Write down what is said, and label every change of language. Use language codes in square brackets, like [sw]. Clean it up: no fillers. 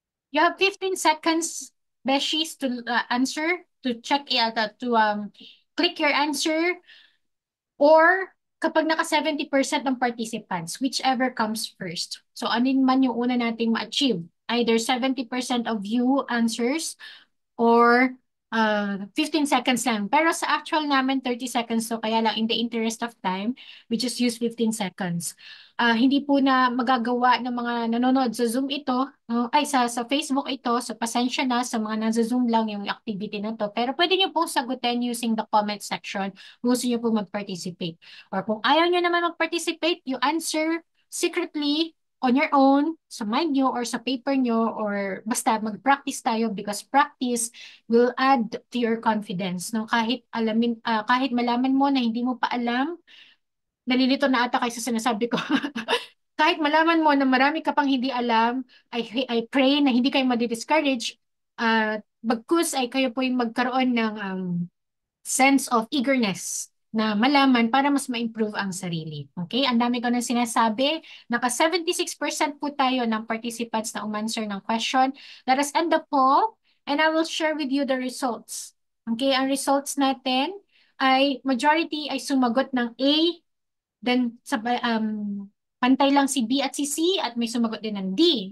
[en] you have 15 seconds, Beshis, to answer, to check, to click your answer, or [tl] kapag naka 70% ng participants, [en] whichever comes first. [tl] So, anin man yung una nating ma-achieve? [en] Either 70% of you answers or 15 seconds [tl] lang. Pero sa actual namin, 30 seconds. [en] So, [tl] kaya lang, [en] in the interest of time, we just use 15 seconds. [tl] Hindi po na magagawa ng mga nanonood sa Zoom ito, sa Facebook ito. So, pasensya na sa mga nasa Zoom lang yung activity na to. Pero pwede nyo pong sagutin [en] using the comment section [tl] kung gusto nyo po mag-participate. [en] Or [tl] kung ayaw nyo naman mag-participate, [en] you answer secretly on your own, sa mind nyo or sa paper nyo, or [tl] basta mag-practice tayo [en] because practice will add to your confidence. No? [tl] Kahit malaman mo na hindi mo pa alam, nalilito na ata kayo sa sinasabi ko. Kahit malaman mo na marami ka pang hindi alam, [en] I pray [tl] na hindi kayo madi-discourage. Bagkus ay kayo po yung magkaroon ng [en] sense of eagerness [tl] na malaman para mas ma-improve ang sarili. Okay? Ang dami ko nang sinasabi. Naka 76% po tayo ng participants na umanswer ng question. [en] Let us end the poll and I will share with you the results. Okay? [tl] Ang results natin ay majority ay sumagot ng A, then pantay lang si B at si C at may sumagot din ng D.